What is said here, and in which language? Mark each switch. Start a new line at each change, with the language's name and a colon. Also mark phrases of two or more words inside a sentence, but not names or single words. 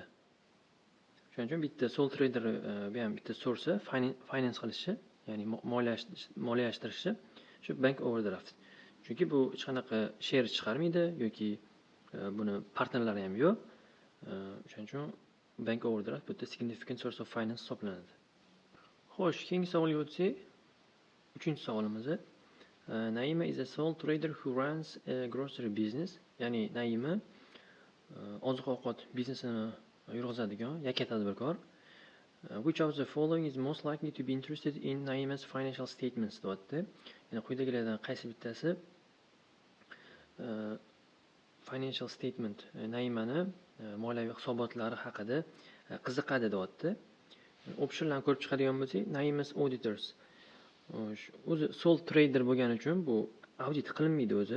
Uzbek: Shuning uchun bitta
English: sole trader
Uzbek: bu ham bitta
English: source finance
Uzbek: qilishi, ya'ni moliyalashtirishni shu
English: bank overdraft.
Uzbek: Chunki bu hech qanaqa share chiqarmaydi yoki buni partnerlari ham yo'q. Shuning uchun
English: bank overdraft bitta significant source of finance hisoblanadi.
Uzbek: Xo'sh, keyingi savolga o'tsak, 3-savolimiz.
English: Naima is a sole trader who runs a grocery business.
Uzbek: Ya'ni Naima oziq-ovqat biznesini yurg'izadigan yakka tadbirkor.
English: Which of the following is most likely to be interested in Naima's financial statements deyapti.
Uzbek: Ya'ni quyidagilardan qaysi bittasi
English: financial statement,
Uzbek: Naimani moliyaviy hisobotlari haqida qiziqadi deyapti. Optionlarni ko'rib chiqadigan bo'lsak, Naima's auditors. O'zi
English: sole trader
Uzbek: bo'lgani uchun bu audit qilinmaydi o'zi.